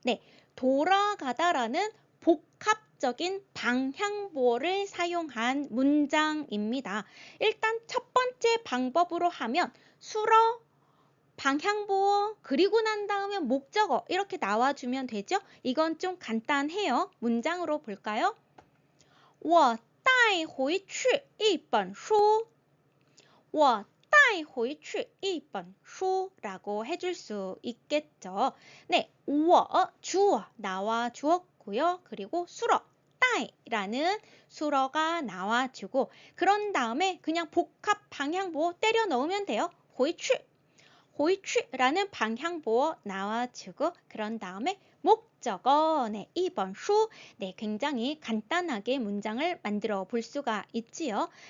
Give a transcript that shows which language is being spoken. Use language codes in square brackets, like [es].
[ko] 네, 돌아가다라는 복합적인 방향보어를 사용한 문장입니다. 일단 첫 번째 방법으로 하면 수러 방향보어 그리고 난 다음에 목적어 이렇게 나와주면 되죠? 이건 좀 간단해요. 문장으로 볼까요? [zh] 我带回去一本书我带回去一本书 [ko] 라고 해줄 수 있겠죠. 네, 我 주어 나와 주었고요. 그리고 수러 带라는 수러가 나와주고 그런 다음에 그냥 복합 방향보어 때려 넣으면 돼요. 回去 호이취라는 방향보어 나와주고 그런 다음에 목적어 네, 2번 수 네, 굉장히 간단하게 문장을 만들어 볼 수가 있지요.